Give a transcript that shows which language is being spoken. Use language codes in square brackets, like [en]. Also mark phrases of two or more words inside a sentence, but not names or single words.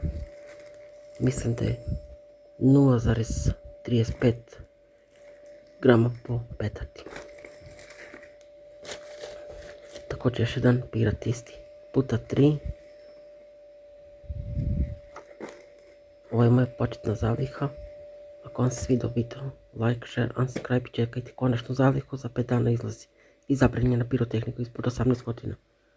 [hr] Mislim da je 0,35 grama po petardi. Također još jedan Pirat isti, puta 3. Ovo je moja početna zaliha. Ako vam se svidio video, [en] like, share, and subscribe [hr] i čekajte konačnu zalihu za 5 dana izlazi. I zabranjena pirotehnika ispod 18 godina.